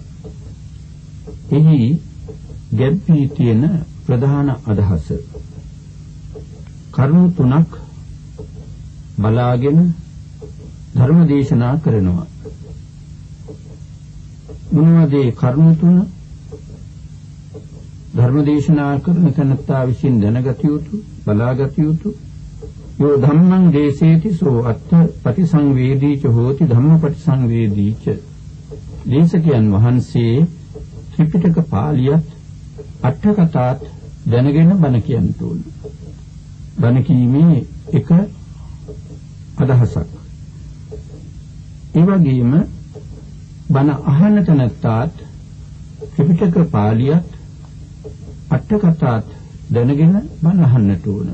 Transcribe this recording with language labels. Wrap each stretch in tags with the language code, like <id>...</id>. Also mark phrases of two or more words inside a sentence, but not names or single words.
<si>එහි ගැඹී තියෙන ප්‍රධාන අදහස කරුණු තුනක් බලාගෙන ධර්ම දේශනා කරනවා. මොනවද ඒ කරුණු තුන? ධර්ම දේශනා කරන තැනත්තා විසින් දැනගත යුතු බලාගත යුතු</si> <pi>යෝ ධම්මං දේසේති සෝ අත්ථ පටිසංවේදී ච හෝති ධම්මපටිසංවේදී ච</pi> <si>දේශකයන් වහන්සේ ත්‍රිපිටක පාළියත් අට කතාත් දැනගෙන බණ කියන්න ඕන. බණ කීමේ එක අදහසක්. ඒ වගේම බණ අහන්න තැනත්තාත් ත්‍රිපිටක පාළියත් අට කතාත් දැනගෙන බණ අහන්නට ඕන.</si>